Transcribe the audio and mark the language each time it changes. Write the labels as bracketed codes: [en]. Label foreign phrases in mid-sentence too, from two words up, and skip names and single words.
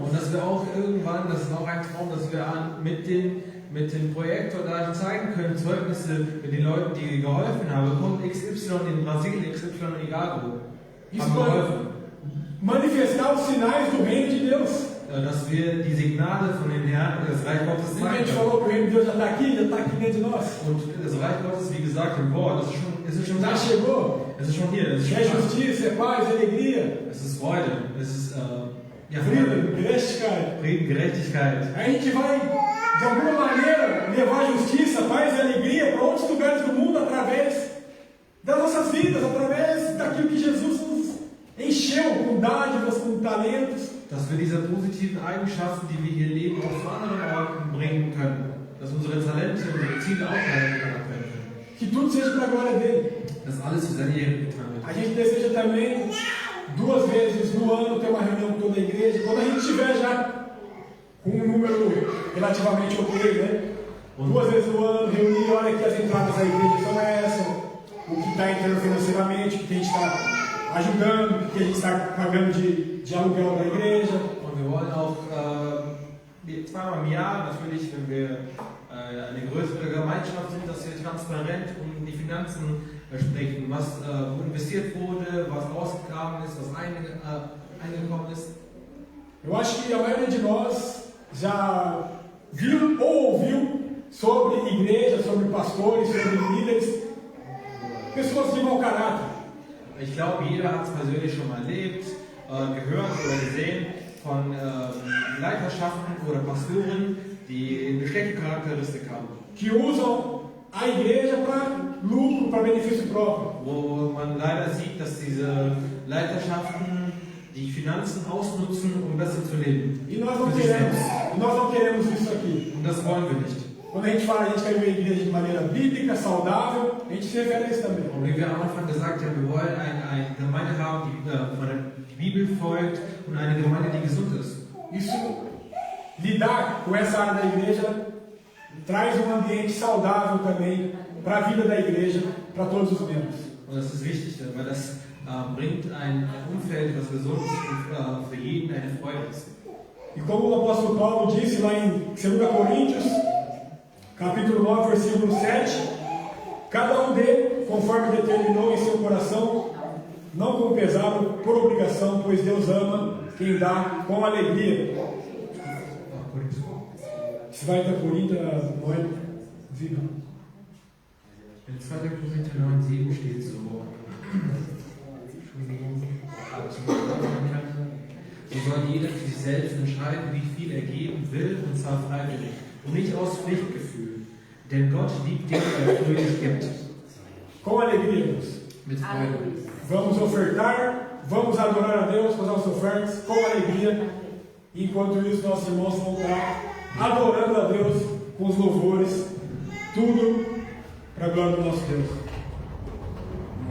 [de] Und dass wir auch irgendwann, das ist auch ein Traum, dass wir mit dem Projektor da zeigen können, Zeugnisse mit den Leuten, die geholfen haben. Kommt XY in Brasilien, XY egal wo. Haben geholfen. [pt] Manifestar os sinais do reino de Deus. [de] Dass wir die Signale von den Herrn, das Reich Gottes [pt] A [de] zeigen [pt] gente [de] können. [pt] falou que o reino de Deus já está aqui dentro de nós. [de] Und das Reich Gottes, wie gesagt, im Wort, es ist schon [pt] Já [de] da. [pt] chegou. [de] Es ist schon hier. Es ist [pt] É [de] schon da. [pt] justiça, é paz, é alegria, [de] Es ist Freude. Es ist ja, Frieden, gerechtigkeit. Frieden, Gerechtigkeit. [pt] A gente vai, de alguma maneira, levar justiça, paz e alegria para outros lugares do mundo através das nossas vidas, através daquilo que Jesus nos encheu com dádivas, com talentos. [de] Dass wir diese positiven Eigenschaften, die wir hier leben, auch zu anderen Orten bringen können. Dass unsere Talente, unsere Ziele auch erreicht werden können. [pt] Que tudo seja para a glória dele. [de] Dass alles für seine Ehre getan wird. [pt] A gente deseja também, 2 vezes no ano, ter uma reunião com toda a igreja. Quando a gente estiver já com um número relativamente ok, né? 2 vezes no ano, reunir, olha que as entradas da igreja são essas, o que está entrando financeiramente, o que a gente está ajudando, o que a gente está pagando de aluguel da igreja. [de] Und wir wollen auch zweimal im Jahr, natürlich, wenn wir eine größere Gemeinschaft sind, dass wir transparent um die Finanzen sprechen, was wo investiert wurde, was ausgegangen ist, was eingekommen ist. [pt] Eu acho que a maioria de nós já viu ou ouviu sobre igreja, sobre pastores, sobre líderes, pessoas de mau caráter. [de] Ich glaube, jeder hat es persönlich schon mal erlebt, gehört oder gesehen von Leiterschaften oder Pastoren, die eine schlechte Charakteristik haben. [pt] Que usam a igreja para lucro, para benefício próprio. [de] Wo man leider sieht, dass diese Leiterschaften die Finanzen ausnutzen, um besser zu leben. [pt] E nós [de] Für sich selbst. [pt] não queremos isso aqui. [de] Und das wollen wir nicht. [pt] Quando a gente fala, a gente quer ver a igreja de maneira bíblica, saudável, a gente se refere a isso também. [de] Und wie wir am Anfang gesagt haben, wir wollen eine Gemeinde haben, die von der Bibel folgt und eine Gemeinde, die gesund ist. [pt] Isso, lidar com essa área da igreja, traz um ambiente saudável também para a vida da igreja, para todos os membros. [de] Und das ist wichtig, weil das bringt ein Umfeld, das gesund ist und für jeden eine Freude ist. [pt] E como o apóstolo Paulo disse lá em 2 Coríntios, capítulo 9, versículo 7, cada dê conforme determinou em seu coração, não com pesado, por obrigação, pois Deus ama quem dá com alegria. Você vai estar Coríntios 9, 7. [de] In 2. Korinther 9,7 steht so, so soll jeder für sich selbst entscheiden, wie viel er geben will, und zwar freiwillig, und nicht aus Pflichtgefühl. Denn Gott liebt den, der fröhlich gibt. [pt] Com alegria, irmãos. [de] Mit Freude. [pt] Vamos ofertar, vamos adorar a Deus com as nossas ofertas, com alegria. Enquanto isso, nossos irmãos vão estar adorando a Deus com os louvores, tudo para a glória do nosso Deus.